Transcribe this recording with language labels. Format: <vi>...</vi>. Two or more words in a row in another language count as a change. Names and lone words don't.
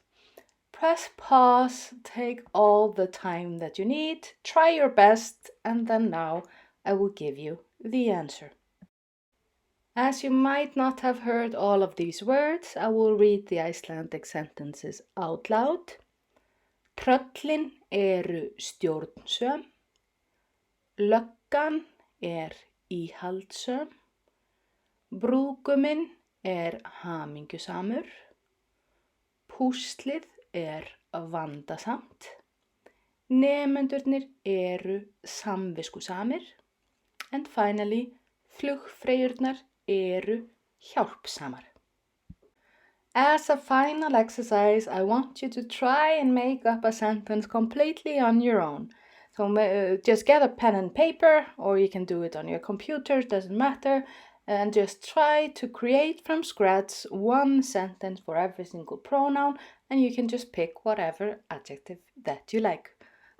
<en>Press pause, take all the time that you need, try your best, and then now I will give you the answer. As you might not have heard all of these words, I will read the Icelandic sentences out loud.</en> <is>Tröllin eru stjórnsöm. Löggan íhaldssöm. Brúðguminn hamingjusamur. Púslið vandasamt. Nemendurnir eru samviskusamir.</is> <en>And finally,</en> <is>flugfreyjurnar eru hjálpsamar.</is> <en>As a final exercise, I want you to try and make up a sentence completely on your own. So just get a pen and paper, or you can do it on your computer, doesn't matter, and just try to create from scratch one sentence for every single pronoun, and you can just pick whatever adjective that you like.</en>